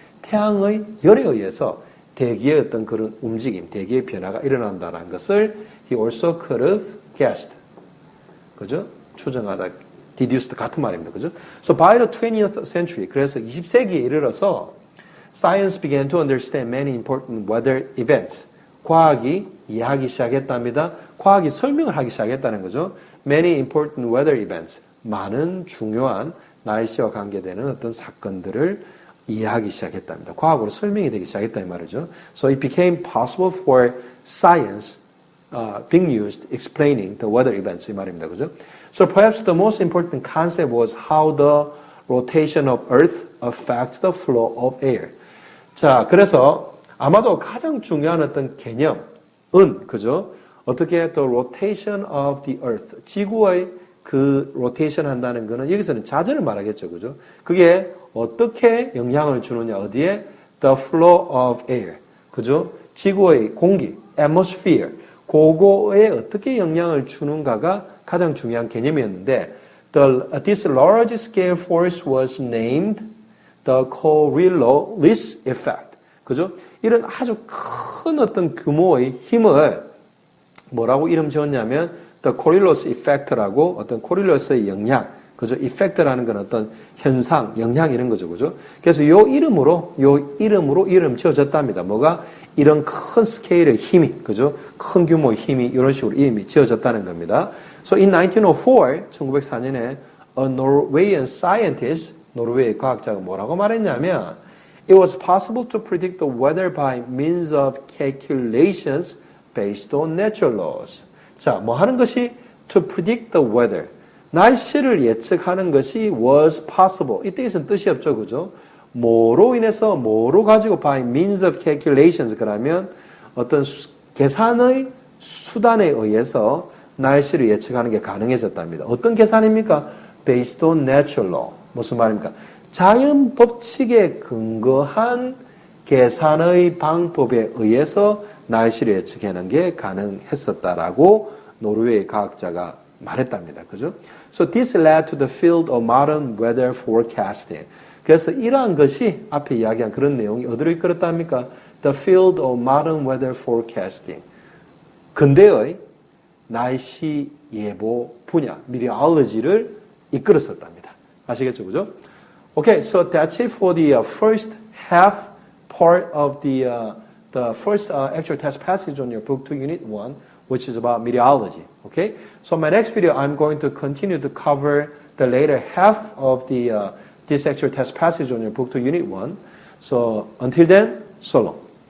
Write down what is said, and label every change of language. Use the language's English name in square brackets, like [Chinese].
[Korean] 태양의 열에 의해서 대기의 어떤 그런 움직임, 대기의 변화가 일어난다는 것을 [English] he also could have guessed. [Korean] 그죠? 추정하다. deduced 같은 말입니다. 그죠? [English] So by the 20th century, [Korean] 그래서 20세기에 이르러서 [English] science began to understand many important weather events. [Korean] 과학이 이해하기 시작했답니다. 과학이 설명을 하기 시작했다는 거죠. [English] Many important weather events. [Korean] 많은 중요한 날씨와 관계되는 어떤 사건들을 이해하기 시작했답니다. 과학으로 설명이 되기 시작했다 이 말이죠. [English] So it became possible for science being used explaining the weather events 이 말입니다. 그죠? So perhaps the most important concept was how the rotation of Earth affects the flow of air. [Korean] 자, 그래서 아마도 가장 중요한 어떤 개념은 그죠? 어떻게 [English] the rotation of the Earth, [Korean] 지구의 그 로테이션 한다는 거는 여기서는 자전을 말하겠죠, 그죠? 그게 어떻게 영향을 주느냐 어디에 the flow of air, 그죠? 지구의 공기, atmosphere, 그거에 어떻게 영향을 주는가가 가장 중요한 개념이었는데 [English] this large scale force was named the Coriolis effect. [Korean] 그죠? 이런 아주 큰 어떤 규모의 힘을 뭐라고 이름 지었냐면 the Coriolis effect라고 어떤 코릴러스의 영향, 그죠? effect라는 건 어떤 현상, 영향 이런 거죠, 그죠? 그래서 요 이름으로 이름 지어졌답니다. 뭐가 이런 큰 스케일의 힘이, 그죠? 큰 규모의 힘이 이런 식으로 이름이 지어졌다는 겁니다. [English] So in 1904, 1904년에 a Norwegian scientist, [Korean] 노르웨이 과학자가 뭐라고 말했냐면 [English] it was possible to predict the weather by means of calculations based on natural laws. [Korean] 자, 뭐 하는 것이 [English] to predict the weather. [Korean] 날씨를 예측하는 것이 was possible. 이때 있은 뜻이 없죠, 그죠? 뭐로 인해서, 뭐로 가지고 [English] by means of calculations [Korean] 그러면 어떤 계산의 수단에 의해서 날씨를 예측하는 게 가능해졌답니다. 어떤 계산입니까? [English] Based on natural law. [Korean] 무슨 말입니까? 자연 법칙에 근거한 계산의 방법에 의해서 날씨를 예측하는 게 가능했었다라고 노르웨이 과학자가 말했답니다. 그죠? [English] So this led to the field of modern weather forecasting. [Korean] 그래서 이러한 것이 앞에 이야기한 그런 내용이 어디로 이끌었답니까? [English] The field of modern weather forecasting. [Korean] 근대의 날씨 예보 분야, meteorology를 이끌었었답니다. 아시겠죠? 그죠? [English] Okay, so that's it for the first half part of the first actual test passage on your book 2 unit 1, which is about meteorology. Okay, so my next video I'm going to continue to cover the later half of the this actual test passage on your book 2 unit 1. So until then, so long.